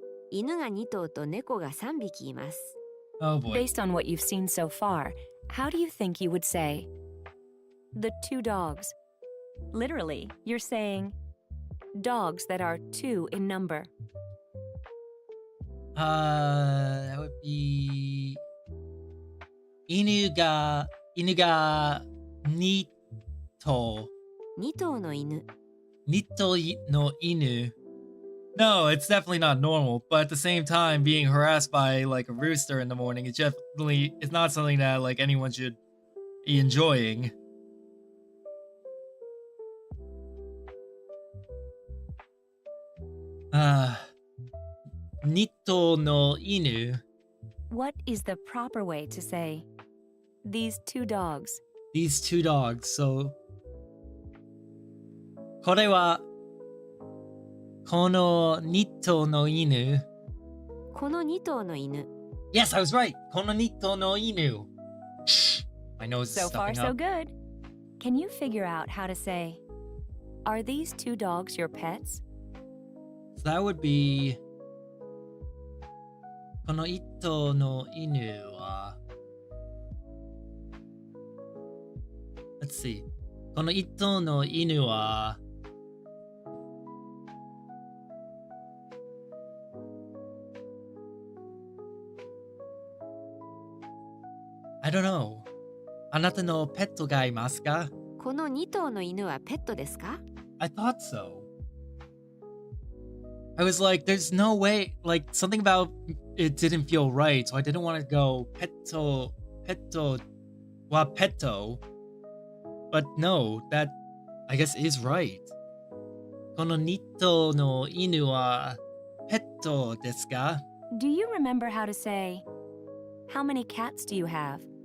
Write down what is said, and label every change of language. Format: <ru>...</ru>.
<ja>犬が2頭と猫が3匹います</ja> <en>Oh boy. Based on what you've seen so far, how do you think you would say, the 2 dogs? Literally, you're saying, dogs that are 2 in number. That would be</en> <ja>inu ga nito 2頭の犬 no inu.</ja> <en>No, it's definitely not normal, but at the same time, being harassed by like a rooster in the morning is definitely it's not something that like anyone should be enjoying.</en> <ja>Nito no inu.</ja> <en>What is the proper way to say, these 2 dogs? These 2 dogs.</en> <ja>So, これはこの2頭の犬。この2頭の犬</ja> <en>Yes, I was right.</en> <ja>この2頭の犬。</ja> <en>My nose is So far, stuffing so up. good. Can you figure out how to say, are these 2 dogs your pets? So that would be</en> <ja>この1頭の犬は</ja> <en>Let's see.</en> <ja>この1頭の犬は</ja> <en>I don't know.</en> <ja>あなたのペットがいますか? この2頭の犬はペットですか</ja> <en>I thought so. I was like, there's no way, like something about it didn't feel right, so I didn't want to go</en> <ja>petto wa petto.</ja> <en>But no, that I guess is right.</en> <ja>この2頭の犬はペットですか?</ja> <en>Do you remember how to say, how many cats do you have?</en>